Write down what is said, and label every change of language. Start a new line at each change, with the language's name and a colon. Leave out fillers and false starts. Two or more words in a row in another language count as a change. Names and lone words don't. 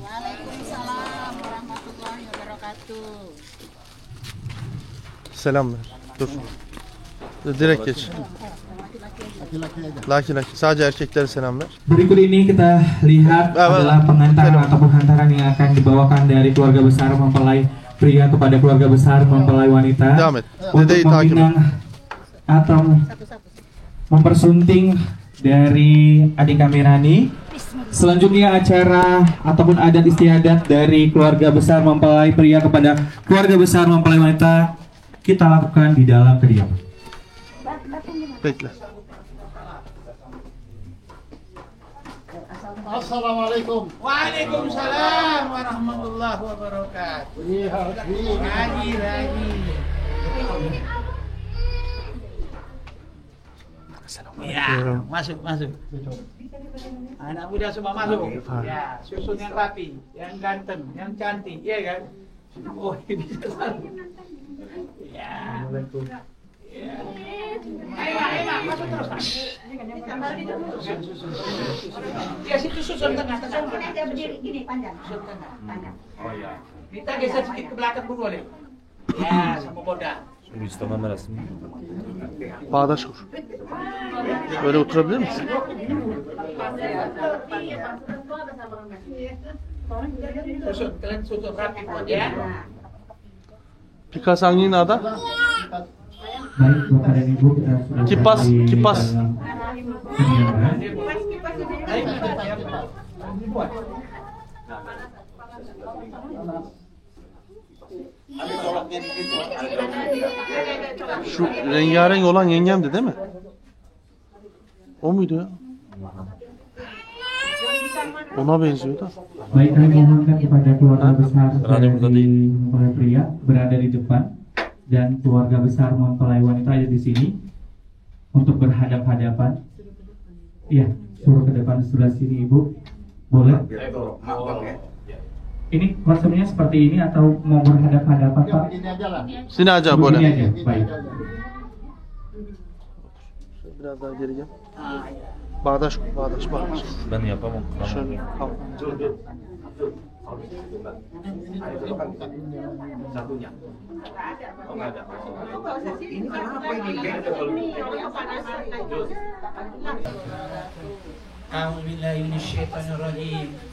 Arabic: وعليكم السلام ورحمة الله وبركاته.
Turkish: Selam ver. Dur. Direkt geç.
Indonesian: Laki-laki aja. Laki.
Turkish: Sadece erkeklere selam ver.
Indonesian: Berikut ini kita lihat adalah pengantaran atau penghantaran yang akan dibawakan dari keluarga besar mempelai pria kepada keluarga besar mempelai wanita
Turkish: Devam et.
Indonesian: untuk
Turkish: Dedeyi takip et.
Indonesian: meminang atau mempersunting dari adik kami Rani. Selanjutnya acara ataupun adat istiadat dari keluarga besar mempelai pria kepada keluarga besar mempelai wanita kita lakukan di dalam kediaman.
Turkish: Bekle.
Indonesian: Assalamualaikum.
Arabic: وعليكم السلام ورحمة الله وبركاته.
Indonesian: Lagi. Ya, masuk. Anak muda semua masuk. Ya, susun yang rapi, yang ganteng, yang cantik, ya kan? Oh, ini bisa selalu. Ya. Ya. Ayo, masuk terus. Ya, situ susun tengah. Mungkin aja berdiri gini panjang. Panjang. Oh ya. Kita geser sedikit ke belakang dulu boleh. Ya, sama boda.
Turkish: İstemem merasimi. Bağdaş kur. Böyle oturabilir misin?
Indonesian: Kalian susun rapi buat ya. Pikas angin ada? Baik Bapak dan Ibu, kita sudah Kipas, berada di kipas. dalam kediaman.
Turkish: Şu rengarenk olan yengemdi değil mi? O muydu ya? Ona benziyor da.
Indonesian: Baik, kami mohonkan kepada keluarga besar
Turkish: Rani burada
Indonesian: dari
Turkish: değil.
Indonesian: mempelai pria berada di depan dan keluarga besar mempelai wanita ada di sini untuk berhadap-hadapan. Iya, suruh ke depan sebelah sini Ibu. Boleh? Ini konsepnya seperti ini atau mau berhadap-hadapan Pak? Sini aja Begini
Turkish: böyle.
Indonesian: aja, baik.
Turkish: Biraz daha geri gel. Bağdaş kur, bağdaş. Ben yapamam. Şöyle al.
Arabic: أعوذ بالله من الشيطان الرجيم.